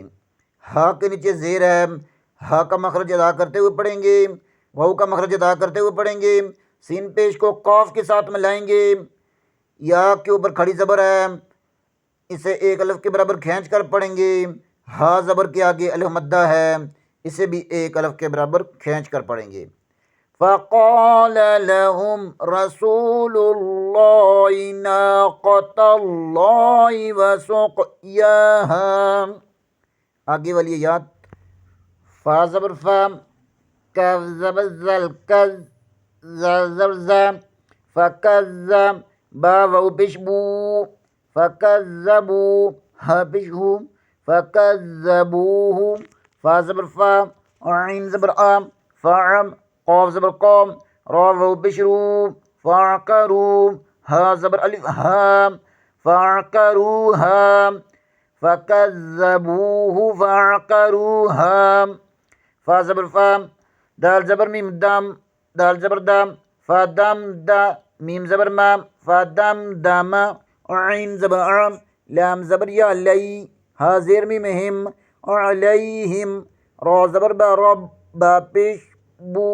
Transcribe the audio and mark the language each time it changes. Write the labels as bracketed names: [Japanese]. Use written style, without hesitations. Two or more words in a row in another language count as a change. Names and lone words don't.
[Urdu] ہا کے نیچے زیر ہے، ہا کا مخرج ادا کرتے ہوئے پڑھیں گے، واو کا مخرج ادا کرتے ہوئے پڑھیں گے۔ سین پیش کو قاف کے ساتھ ملائیں گے، یا کے اوپر کھڑی زبر ہے، اسے ایک الف کے برابر کھینچ کر پڑھیں گے۔ ہا زبر کے آگے الف مدہ ہے، اسے بھی ایک الف کے برابر کھینچ کر پڑھیں گے۔ [Arabic] فقال لهم رسول الله ناقۃ اللہ وسقیاها، [Urdu] آگے والی یاد، فا زبر فا، کاف زبر زل، کز زبر ز، فکز، با واو پیش بو، فکذبو، ہا پیش ہو، فکذبوہ، فا زبر فا، عین زبر آ، فعم، قاف زبر قوم، را واو پیش رو، فعقرو، ہا زبر الف ہا، فعقروہا، [Arabic] فکذبوہ فعقروہا، [Urdu] فا زبر فا، دال زبر میم دم، دال زبر دم، فا دم دا، میم زبر ما، فا دم دم، عین زبر عم، لام زبر یا لی، ہا زیر میم ہم، علیہم، را زبر با رب، با پیش بو،